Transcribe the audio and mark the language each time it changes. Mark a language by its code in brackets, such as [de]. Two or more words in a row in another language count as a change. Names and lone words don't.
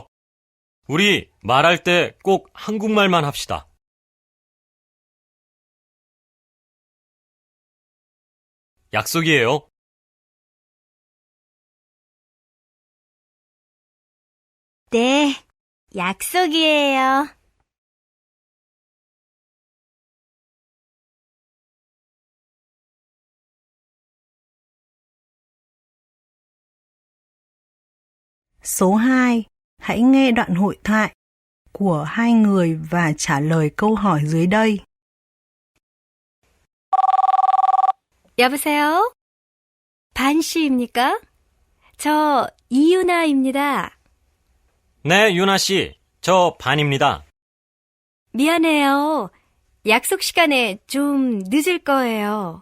[ko] 우리 말할 때 꼭 한국말만 합시다. 약속이에요. 네, 약속이에요. [vi] Số 2. Hãy nghe đoạn hội thoại của hai người và trả lời câu hỏi dưới đây. [ko] 여보세요? 반 씨입니까? 저 이유나입니다. 네, 유나 씨. 저 반입니다. 미안해요. 약속 시간에 좀 늦을 거예요.